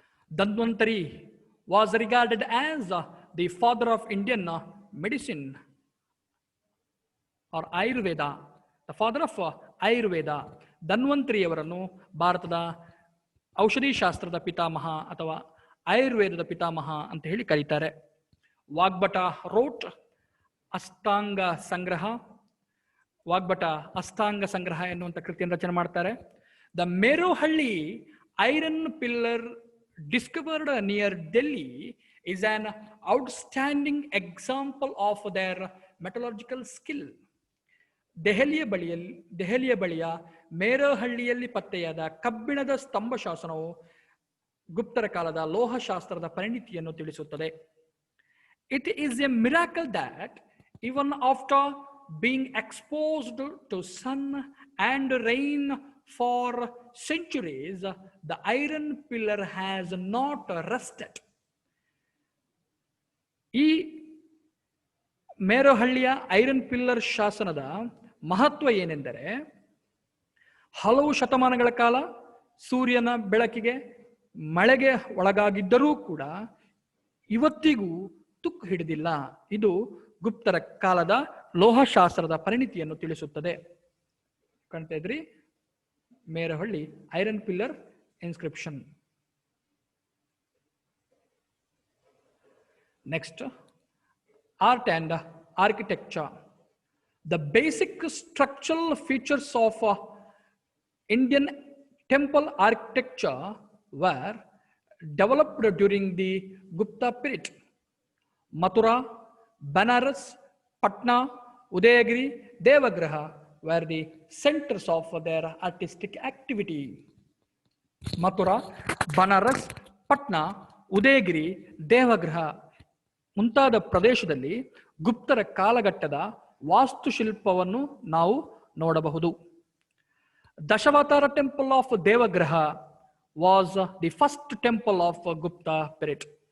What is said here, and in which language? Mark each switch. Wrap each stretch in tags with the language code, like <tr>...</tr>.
<en>Dhanvantari was regarded as the father of Indian medicine or Ayurveda, the father of Ayurveda.</en> <kn>ಧನ್ವಂತರಿಯವರನ್ನು ಭಾರತದ ಔಷಧಿ ಶಾಸ್ತ್ರದ ಪಿತಾಮಹ ಅಥವಾ ಆಯುರ್ವೇದದ ಪಿತಾಮಹ ಅಂತ ಹೇಳಿ ಕರೀತಾರೆ.</kn> <en>Vagbhata wrote Ashtanga Sangraha.</en> <kn>ವಾಗ್ಭಟ ಅಷ್ಟಾಂಗ ಸಂಗ್ರಹ ಎನ್ನುವಂಥ ಕೃತಿಯನ್ನು ರಚನೆ ಮಾಡ್ತಾರೆ.</kn> <en>The Mehrauli iron pillar discovered near Delhi is an outstanding example of their metallurgical skill.</en> <kn>ದೆಹಲಿಯ ಬಳಿಯ ಮೇರಹಳ್ಳಿಯಲ್ಲಿ ಪತ್ತೆಯಾದ ಕಬ್ಬಿಣದ ಸ್ತಂಭ ಶಾಸನವು ಗುಪ್ತರ ಕಾಲದ ಲೋಹಶಾಸ್ತ್ರದ ಪರಿಣಿತಿಯನ್ನು ತಿಳಿಸುತ್ತದೆ.</kn> <en>It is a miracle that even after being exposed to sun and rain for centuries, the iron pillar has not rusted.</en> <kn>ಈ ಮೇರಹಳ್ಳಿಯ iron pillar ಶಾಸನದ ಮಹತ್ವ ಏನೆಂದರೆ, ಹಲವು ಶತಮಾನಗಳ ಕಾಲ ಸೂರ್ಯನ ಬೆಳಕಿಗೆ ಮಳೆಗೆ ಒಳಗಾಗಿದ್ದರೂ ಕೂಡ ಇವತ್ತಿಗೂ ತುಕ್ಕು ಹಿಡಿದಿಲ್ಲ. ಇದು ಗುಪ್ತರ ಕಾಲದ ಲೋಹಶಾಸ್ತ್ರದ ಪರಿಣಿತಿಯನ್ನು ತಿಳಿಸುತ್ತದೆ. ಕಾಣ್ತಾ ಇದ್ರಿ ಮೇರಹಳ್ಳಿ iron pillar inscription.</kn> <en>Next, art and architecture. The basic structural features of Indian temple architecture were developed during the Gupta period. Mathura, Banaras, Patna, Udayagiri, Devagraha were the centers of their artistic activity.</en> <kn>Mathura, Banaras, Patna, Udayagiri, ದೇವಗೃಹ ಮುಂತಾದ ಪ್ರದೇಶದಲ್ಲಿ ಗುಪ್ತರ ಕಾಲಘಟ್ಟದ ವಾಸ್ತುಶಿಲ್ಪವನ್ನು ನಾವು ನೋಡಬಹುದು.</kn> <en>Dashavatara temple of Deogarh was the first temple of Gupta period.</en>